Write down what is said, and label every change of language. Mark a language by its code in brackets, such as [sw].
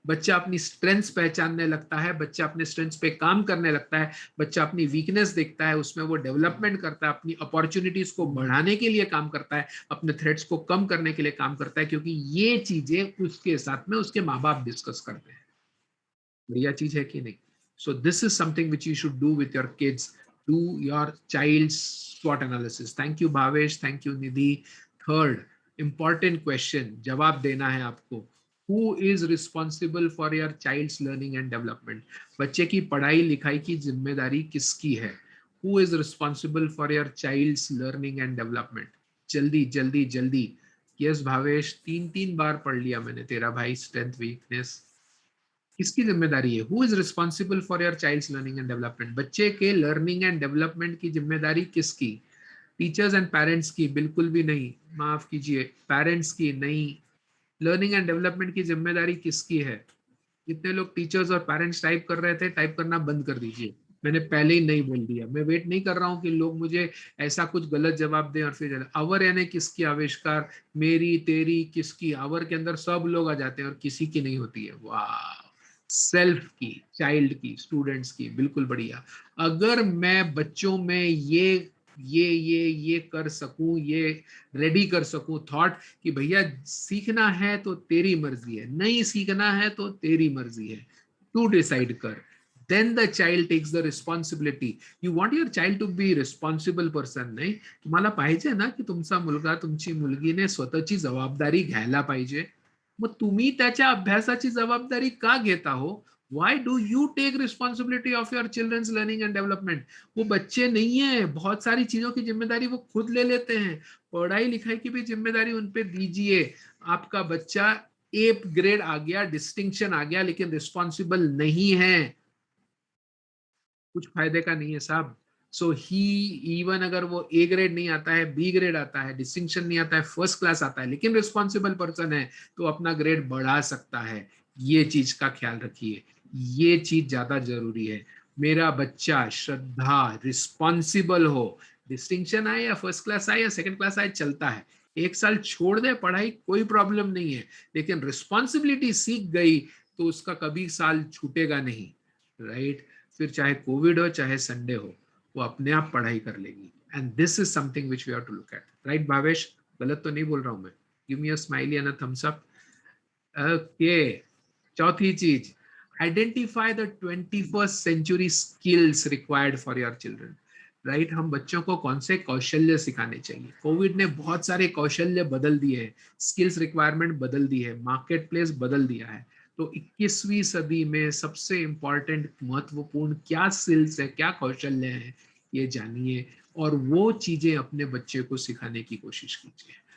[hi] बच्चा अपनी स्ट्रेंथ्स पहचानने लगता है, बच्चा अपने स्ट्रेंथ्स पे काम करने लगता है, बच्चा अपनी वीकनेस देखता है, उसमें वो डेवलपमेंट करता है, अपनी अपॉर्चुनिटीज को बढ़ाने के लिए काम करता है, अपने थ्रेट्स को कम करने के लिए काम करता है, क्योंकि ये चीजें उसके साथ में उसके माँ बाप डिस्कस करते हैं। बढ़िया चीज है कि नहीं? [en] So this is something which you should do with your kids. Do your child's SWOT analysis. Thank you Bhavesh, thank you Nidhi. Third important question, [hi] जवाब देना है आपको। [en] Who is responsible for your child's learning and development? [hi] बच्चे की पढ़ाई लिखाई की जिम्मेदारी किसकी है? [en] Who is responsible for your child's learning and development? [hi] जल्दी जल्दी जल्दी। यस भावेश, तीन तीन बार पढ़ लिया मैंने तेरा भाई, स्ट्रेंथ वीकनेस किसकी जिम्मेदारी है? [en] Who is responsible for your child's learning and development? [hi] बच्चे के लर्निंग एंड डेवलपमेंट की जिम्मेदारी किसकी? टीचर्स एंड पेरेंट्स की? बिल्कुल भी नहीं, माफ कीजिए, पेरेंट्स की नहीं। लर्निंग एंड डेवलपमेंट की जिम्मेदारी किसकी है? जितने लोग टीचर्स और पेरेंट्स टाइप कर रहे थे, टाइप करना बंद कर दीजिए। मैंने पहले ही नहीं बोल दिया। मैं वेट नहीं कर रहा हूं कि लोग मुझे ऐसा कुछ गलत जवाब दें और फिर आवर यानी किसकी? आविष्कार, मेरी, तेरी, किसकी? आवर के अंदर सब लोग आ जाते हैं और किसी की नहीं होती है। वाह! सेल्फ की, चाइल्ड की, स्टूडेंट्स की, बिल्कुल बढ़िया। अगर मैं बच्चों में ये कर सकूं, ये रेडी कर सकूं थॉट कि भैया सीखना है तो तेरी मर्जी है, नहीं सीखना है तो तेरी मर्जी है, तू डिसाइड कर, [en] then the child takes the responsibility. You want your child to be responsible person. [mr] नाही, तुम्हाला पाहिजे ना की तुमचा मुलगा, तुमची मुलगीने स्वतःची जबाबदारी घ्यायला पाहिजे। मग तुम्ही त्याच्या अभ्यासाची जबाबदारी का घेता हो? [en] Why do you take responsibility of your children's learning and development? [hi] वो बच्चे नहीं है, बहुत सारी चीजों की जिम्मेदारी वो खुद ले लेते हैं। पढ़ाई लिखाई की भी जिम्मेदारी उन पे दीजिए। आपका बच्चा ए ग्रेड आ गया, डिस्टिंक्शन आ गया, लेकिन रिस्पॉन्सिबल नहीं है, कुछ फायदे का नहीं है साहब। सो ही, इवन अगर वो ए ग्रेड नहीं आता है, बी ग्रेड आता है, डिस्टिंक्शन नहीं आता है, फर्स्ट क्लास आता है, लेकिन रिस्पॉन्सिबल पर्सन है, तो अपना ग्रेड बढ़ा सकता है। ये चीज का ख्याल रखिए, ये चीज ज्यादा जरूरी है। मेरा बच्चा श्रद्धा रिस्पॉन्सिबल हो, डिस्टिंक्शन आए या फर्स्ट क्लास आए या सेकंड क्लास आए, चलता है। एक साल छोड़ दे पढ़ाई, कोई प्रॉब्लम नहीं है, लेकिन रिस्पॉन्सिबिलिटी सीख गई तो उसका कभी साल छूटेगा नहीं, राइट। फिर चाहे कोविड हो चाहे संडे हो, वो अपने आप पढ़ाई कर लेगी। [en] and this is something which we have to look at, [hi] right Bhavesh? गलत तो नहीं बोल रहा हूं मैं? [en] Give me a smiley and a thumbs up. [hi] Okay, चौथी चीज, [en] Identify the 21st century skills required for your children. Right. [hi] हम बच्चों को कौन से कौशल्य सिखाने चाहिए। कोविड ने बहुत सारे कौशल्य बदल दिए हैं, स्किल्स रिक्वायरमेंट बदल दी है, मार्केट प्लेस बदल दिया है। तो 21वीं सदी में सबसे इंपॉर्टेंट महत्वपूर्ण क्या स्किल्स है, क्या कौशल्य है, ये जानिए और वो चीजें अपने बच्चे को सिखाने की कोशिश कीजिए।